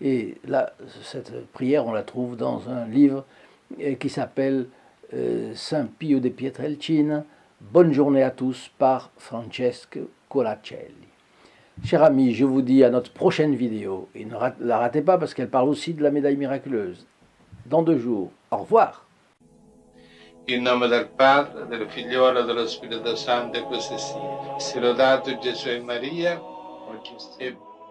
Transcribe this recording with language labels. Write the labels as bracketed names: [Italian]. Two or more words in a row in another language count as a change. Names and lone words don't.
[French] Et là, cette prière, on la trouve dans un livre qui s'appelle Saint Pio de Pietrelcina, Bonne journée à tous par Francesco Colacelli. Chers amis, je vous dis à notre prochaine vidéo. Et ne la ratez pas parce qu'elle parle aussi de la médaille miraculeuse. Dans 2 jours. Au revoir. [Italian] In nome del Padre, del Figliolo e dello Spirito Santo, e così sia. Sia lodato Gesù e Maria, oggi e